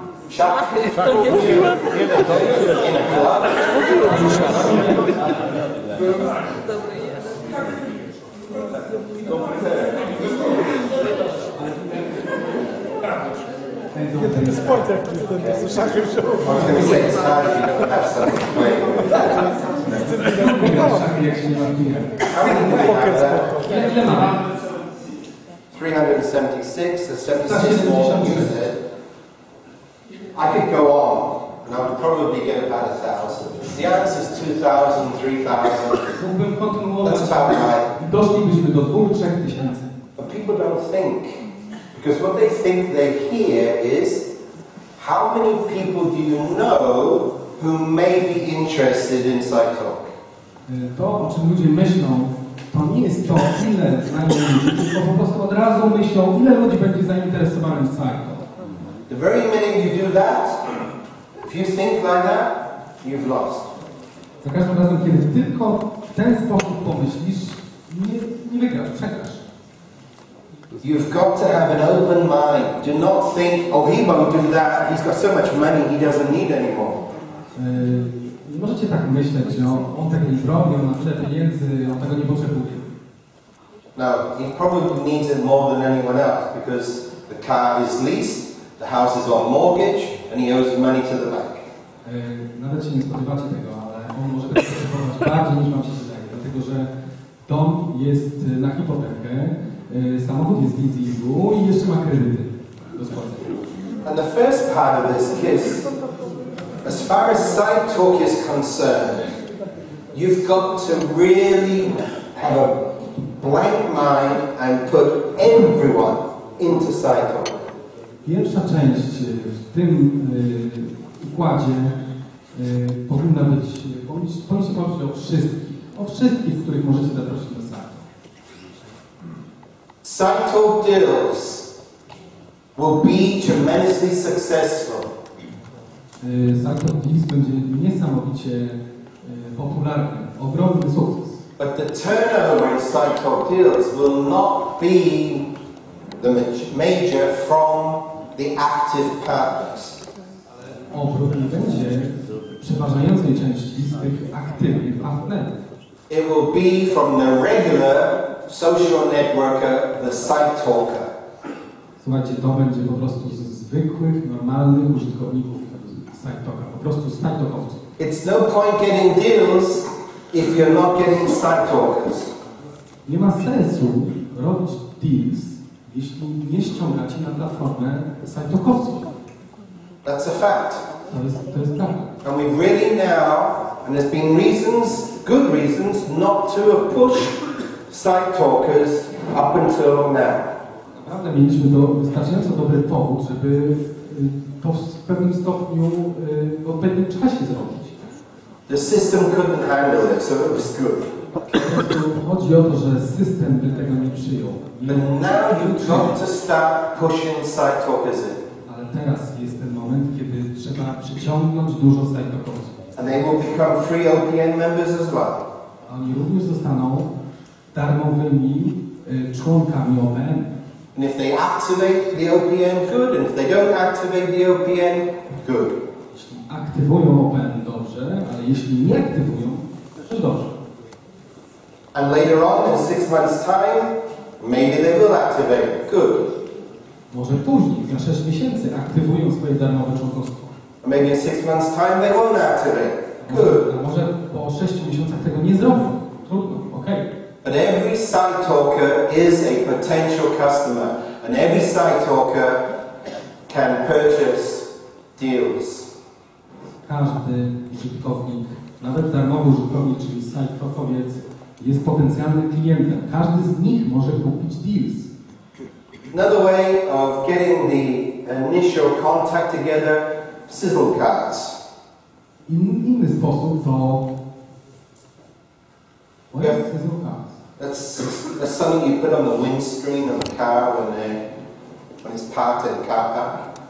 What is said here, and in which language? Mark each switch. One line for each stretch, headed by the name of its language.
English: Szach? In a club?
Polish: Ten sport jaki jest, ten szachy
English: I was going to say it's hard if you don't have something to play with.
Polish: Szachy, jak się nie ma
English: How many do we have there?
Polish: Ile ma pan?
English: 376, there's 76 more you said. I could go on, and I would probably get about 1,000. The answer is 2,000, 3,000.
Polish: Mógłbym kontynuować.
English: That's about right.
Polish: Doszlibyśmy do 2-3 tysięcy.
English: But people don't think. Because what they think they hear is, how many people do you know who may be interested in Psytalk?
Polish: To, o czym ludzie myślą, to nie jest to, ile znają ludzi, tylko po prostu od razu myślą, ile ludzi będzie zainteresowanych Psytalk.
English: The very minute you do that, if you think like that, you've lost.
Polish: Za każdym razem, kiedy tylko w ten sposób pomyślisz, nie wygrasz, przegrasz.
English: You've got to have an open mind. Do not think, oh, he won't do that. He's got so much money, he doesn't need anymore.
Polish: Nie możecie tak myśleć, że on tego nie zrobi, on ma tyle pieniędzy, on tego nie potrzebuje.
English: No, he probably needs it more than anyone else because the car is leased, the house is on mortgage, and he owes money to the bank.
Polish: Nawet się nie spodziewacie tego, ale on może tego potrzebować bardziej niż wam się wydaje, dlatego że dom jest na hipotekę, samochód jest w leasingu i jeszcze ma kredyty do spłacenia.
English: And the first part of this is, as far as side talk is concerned, you've got to really have a blank mind and put everyone into side talk.
Polish: Pierwsza część w tym układzie powinna być, powinniście powiedzieć o wszystkich, których możecie zaprosić do side talk.
English: Side talk deals will be tremendously successful.
Polish: Side talk deals będzie niesamowicie popularny, ogromny sukces.
English: But the turnover in side talk deals will not be the major from the active partners.
Polish: Obrót nie będzie przeważającej części z tych aktywnych partnerów.
English: It will be from the regular social networker, the side talker.
Polish: Słuchajcie, to będzie po prostu z zwykłych, normalnych użytkowników side talka, po prostu side talkowców.
English: It's no point getting deals if you're not getting side talkers.
Polish: Nie ma sensu robić deals, jeśli nie ściągacie na platformę side talkowców.
English: That's a fact.
Polish: To jest prawda.
English: And we've really now, and there's been reasons, good reasons, not to have pushed side talkers up until now.
Polish: Naprawdę mieliśmy wystarczająco dobry powód, żeby to w pewnym stopniu, w odpowiednim czasie zrobić.
English: The system couldn't handle it, so it was good.
Polish: Chodzi o to, że system by tego nie przyjął.
English: But now you've got to start pushing side talkers in.
Polish: Ale teraz jest ten moment, kiedy trzeba przyciągnąć dużo side talkowców.
English: And they will become free OPN members as well.
Polish: Oni również zostaną darmowymi członkami OPN.
English: And if they activate the OPN, good. And if they don't activate the OPN, good.
Polish: Jeśli aktywują OPN, dobrze, ale jeśli nie aktywują, to dobrze.
English: And later on, in 6 months' time, maybe they will activate. Good.
Polish: Może później, za 6 miesięcy, aktywują swoje darmowe członkostwo.
English: And maybe in 6 months' time, they won't activate. Good.
Polish: A może po 6 miesiącach tego nie zrobią. Trudno, okej.
English: But every side talker is a potential customer, and every side talker can purchase deals.
Polish: Każdy użytkownik, nawet darmowy użytkownik, czyli side talkowiec, jest potencjalnym klientem. Każdy z nich może kupić deals.
English: Another way of getting the initial contact together, sizzle cards.
Polish: Inny sposób to...
English: What is sizzle cards? That's something you put on the windscreen of the car when it's parked in the car park.